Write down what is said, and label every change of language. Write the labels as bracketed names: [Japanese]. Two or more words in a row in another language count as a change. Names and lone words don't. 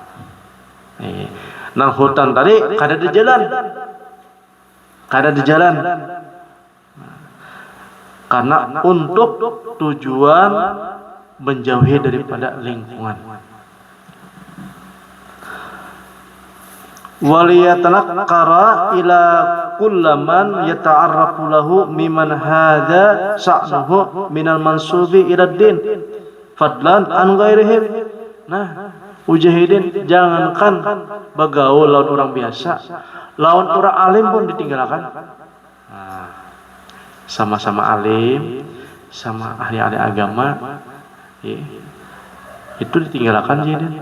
[Banjar] Nang hutan tadi kada di jalan, karena untuk tujuan menjauhi daripada lingkungan. [Arabic] وليتنكر لكل من يتعرف له ممن هذا شأنه من المنسوبين إلى الدين فضلا عن غيرهم. [Banjar] Nah, mujahidin jangankan bagaul lawan orang biasa, lawan orang alim pun ditinggalkan. Nah, sama-sama alim, sama ahli-ahli agama, itu ditinggalkan jahidin.